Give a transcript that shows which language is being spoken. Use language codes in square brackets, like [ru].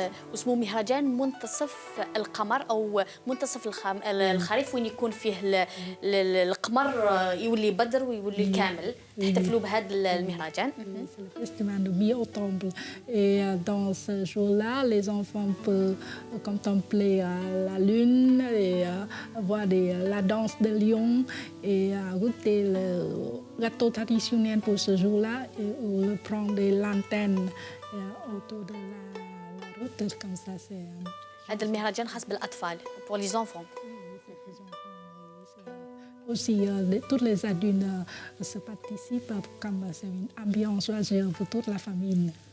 [ar] واسمه مهرجان منتصف القمر او منتصف الخريف وين يكون فيه القمر يولي بدر ويولي كامل تحتفلوا بهذا المهرجان. [fr] C'est le festival de mi-automne. Et dans ce jour-là, les enfants peuvent contempler la lune et voir la danse de lion et goûter le gâteau traditionnel pour ce jour-là et prendre des lanternes autour de la route comme ça. [ar] هذا المهرجان خاص بالأطفال [fr] pour les enfants. Aussi, tous les adultes se participent comme c'est une ambiance pour toute la famille.